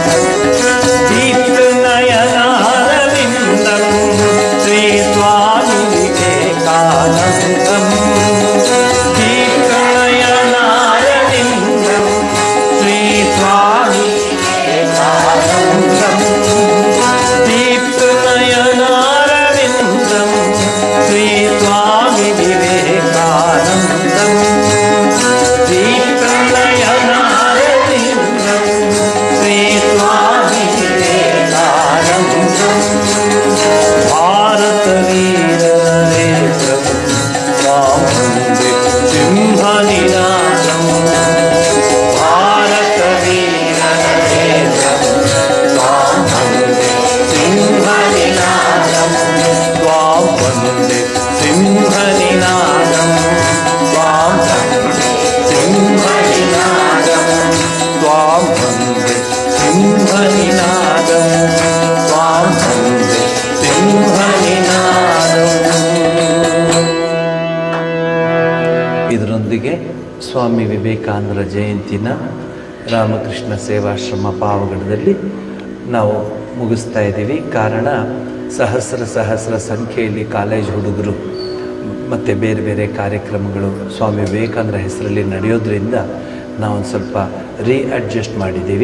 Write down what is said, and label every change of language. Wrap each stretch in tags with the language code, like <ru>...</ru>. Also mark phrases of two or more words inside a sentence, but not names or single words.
<sa>ದೀಪ್ತನಯನಾರವಿಂದಂ ಶ್ರೀ ಸ್ವಾಮಿ ವಿವೇಕಾನಂದಂ ದೀಪ್ತನಯನಾರವಿಂದಂ ಶ್ರೀ ಸ್ವಾಮಿ ವಿವೇಕಾನಂದಂ ದೀಪ್ತನಯನಾರವಿಂದಂ ಶ್ರೀ ಸ್ವಾಮಿ ವಿವೇಕಾನಂದಂ ದೀಪ್ತನಯನಾರವಿಂದಂ ಶ್ರೀ ಸ್ವಾಮಿ ವಿವೇಕಾನಂದಂ ಭಾರತವೀರ ನರೇಂದ್ರಂ ತ್ವಾಂ ವಂದೇ ಸಿಂಹನಿನಾದಂ ಭಾರತವೀರ ನರೇಂದ್ರಂ ತ್ವಾಂ ವಂದೇ ಸಿಂಹನಿನಾದಂ ತ್ವಾಂ ವಂದೇ ಸಿಂಹನಿನಾದಂ ತ್ವಾಂ ವಂದೇ ಸಿಂಹನಿನಾದಂ ತ್ವಾಂ ವಂದೇ ಸಿಂಹನಿನಾದಂ ತ್ವಾಂ ವಂದೇ ಸಿಂಹನಿನಾದಂ.</sa> <kn>ಇದರೊಂದಿಗೆ ಸ್ವಾಮಿ ವಿವೇಕಾನಂದರ ಜಯಂತಿನ ರಾಮಕೃಷ್ಣ ಸೇವಾಶ್ರಮ ಪಾವಗಡದಲ್ಲಿ ನಾವು ಮುಗಿಸ್ತಾ ಇದ್ದೀವಿ. ಕಾರಣ ಸಹಸ್ರ ಸಂಖ್ಯೆಯಲ್ಲಿ ಕಾಲೇಜ್ ಹುಡುಗರು ಮತ್ತು ಬೇರೆ ಬೇರೆ ಕಾರ್ಯಕ್ರಮಗಳು ಸ್ವಾಮಿ ವಿವೇಕಾನಂದರ ಹೆಸರಲ್ಲಿ ನಡೆಯೋದ್ರಿಂದ ನಾವೊಂದು ಸ್ವಲ್ಪ ರೀಅಡ್ಜಸ್ಟ್ ಮಾಡಿದ್ದೀವಿ.</kn>